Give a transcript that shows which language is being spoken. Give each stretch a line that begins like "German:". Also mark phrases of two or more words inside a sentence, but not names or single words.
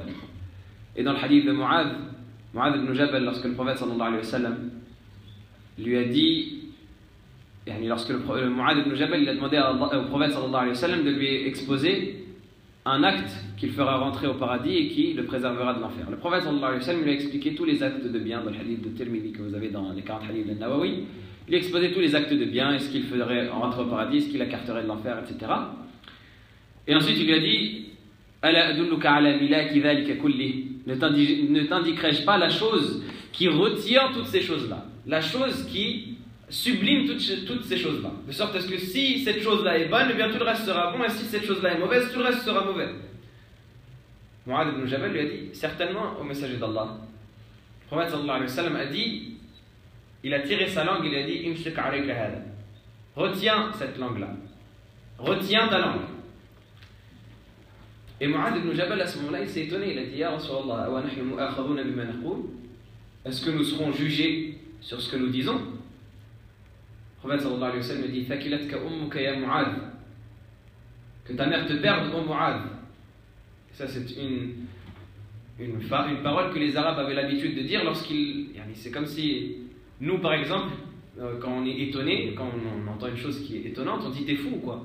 French: Et dans le hadith de Mu'adh ibn Jabal, lorsque le prophète
Arabic: صلى الله عليه وسلم
French: lui a dit, lorsque Mu'adh ibn Jabal il a demandé au prophète
Arabic: صلى الله عليه وسلم
French: de lui exposer un acte qu'il fera rentrer au paradis et qui le préservera de l'enfer. Le prophète
Arabic: صلى الله عليه وسلم
French: lui a expliqué tous les actes de bien dans le hadith de Tirmidhi que vous avez dans les 40 hadiths de Nawawi. Il a exposé tous les actes de bien, est-ce qu'il ferait rentrer au paradis, est-ce qu'il écarterait de l'enfer, etc. Et ensuite il lui a dit
Arabic: ألا أدلك على ملاك ذلك كله,
French: ne t'indiquerai-je pas la chose qui retient toutes ces choses-là, la chose qui sublime toutes ces choses-là, de sorte à ce que si cette chose-là est bonne, eh bien tout le reste sera bon, et si cette chose-là est mauvaise, tout le reste sera mauvais. Mu'adh ibn Jabal lui a dit certainement au messager d'Allah. Le prophète
Arabic: صلى الله عليه وسلم
French: a dit, il a tiré sa langue, il a dit
Arabic: أمسك عليك هذا,
French: retiens cette langue-là, retiens ta langue. Et Mu'adh ibn Jabal à ce moment-là il s'est étonné, il a dit
Arabic: يا رسول الله أو نحن مؤاخذون بما نقول,
French: est-ce que nous serons jugés sur ce que nous disons? Le prophète
Arabic: صلى الله عليه وسلم dit ثكلتك أمك يا معاذ,
French: que ta mère te perde, ô Mu'adh. Ça c'est une parole que les Arabes avaient l'habitude de dire lorsqu'ils. C'est comme si nous par exemple, quand on est étonné, quand on entend une chose qui est étonnante, on dit t'es fou ou quoi?